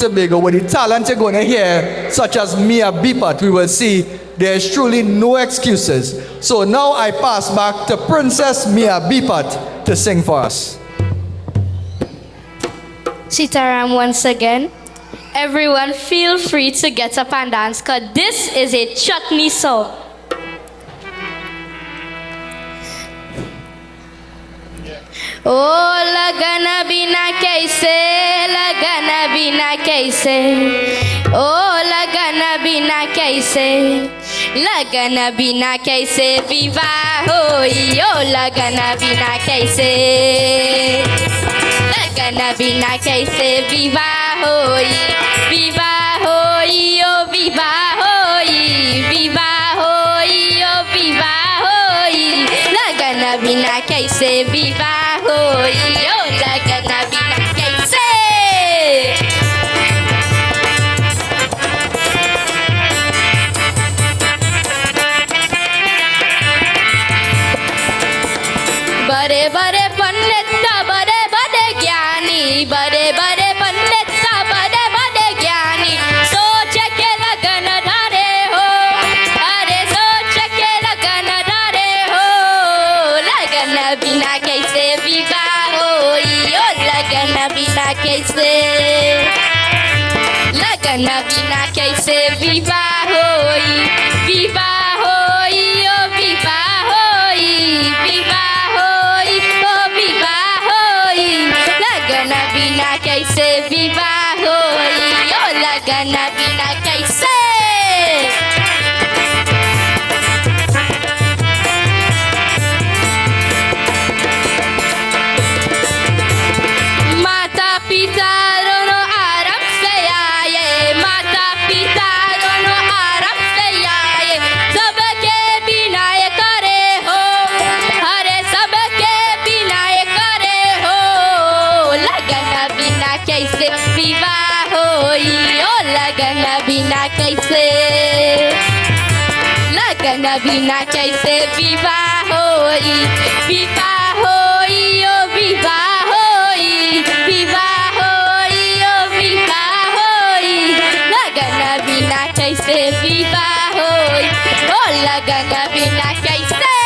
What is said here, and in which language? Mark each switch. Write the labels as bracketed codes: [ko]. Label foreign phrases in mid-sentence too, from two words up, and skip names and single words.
[en] Tobago with the talent you're going to hear, such as Mia Bipat, we will see there is truly no excuses. So now I pass back to Princess Mia Bipat to sing for us. Sitaram once again. Everyone feel free to get up and dance because this is a chutney song. [bho] ओ, लगन बिना कैसे, लगन बिना कैसे. ओ, लगन बिना कैसे, लगन बिना कैसे. विवाह होई, ओ, लगन बिना कैसे. लगन बिना कैसे, विवाह होई, ओ, विवाह होई, विवाह होई, ओ, विवाह होई. लगन बिना कैसे, विवाह होई, ओ, लगन बिना कैसे. बड़े बड़े पंडित का बड़े बड़े ज्ञानी, बड़े बड़े पंडित का बड़े बड़े ज्ञानी. सोच के लगन धरे हो, अरे सोच के लगन धरे हो. लगन बिना कैसे विवाह होई, ओ लगन बिना कैसे. लगन बिना कैसे विवाह होई, विवाह होई, ओ विवाह होई, विवाह होई, ओ विवाह होई. लगन बिना कैसे विवाह होई, ओ लगन बिना कैसे. माता पिता दोनों आराम से आये, माता पिता दोनों आराम से आये. सबके बिना ये करे हो, हरे सबके बिना ये करे हो. लगन बिना कैसे विवाह होई ओ लगन बिना कैसे लगन बिना कैसे विवाह होई ओ विवाह होई ओ विवाह होई लगन बिना कैसे विवाह होई ओ लगन बिना कैसे